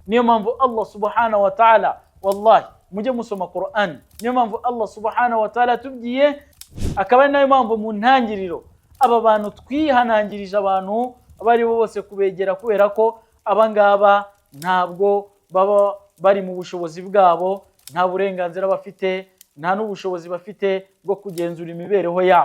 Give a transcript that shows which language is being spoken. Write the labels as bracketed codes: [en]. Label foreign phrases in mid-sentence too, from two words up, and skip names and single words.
[rw] niyo mpamvu [ar] الله سبحانه وتعالى, [rw] wallahi mujye musoma Qur'an, niyo mpamvu [ar] الله سبحانه وتعالى [rw] tubwiye, akaba ari nayo mpamvu mu ntangiriro aba bantu twihanangirije abantu abari bose kubegera, kubera ko abangaba ntabwo baba bari mu bushobozi bwabo, nta burenganzira bafite, nta n'ubushobozi bafite bwo kugenzura imibereho yabo.